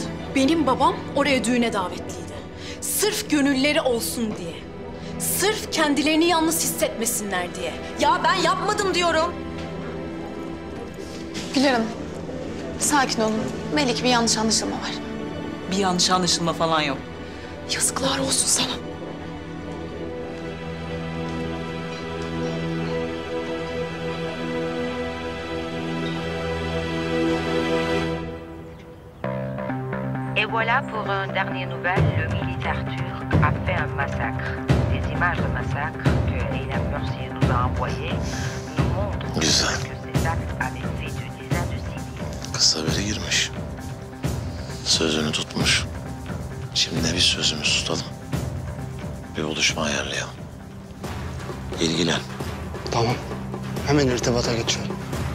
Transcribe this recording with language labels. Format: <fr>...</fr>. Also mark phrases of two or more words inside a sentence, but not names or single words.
<tr>Benim babam oraya düğüne davetliydi. Sırf gönülleri olsun diye. Sırf kendilerini yalnız hissetmesinler diye. Ya ben yapmadım diyorum. Güler Hanım, sakin olun. Belki bir yanlış anlaşılma var. Bir yanlış anlaşılma falan yok. Yazıklar olsun sana.</tr> <fr>Et voilà pour un dernier nouvelle, le militaire turc a fait un massacre. Des images de massacre que Eylem Mersiye nous a envoyées nous montrent que ces actes avaient fait de dizaines de civils.</fr> <tr>Kız haberi girmiş. Sözünü tutmuş. Şimdi de biz sözümüzü tutalım. Bir buluşma ayarlayalım. İlgilen. Tamam. Hemen irtibata geçiyorum.</tr>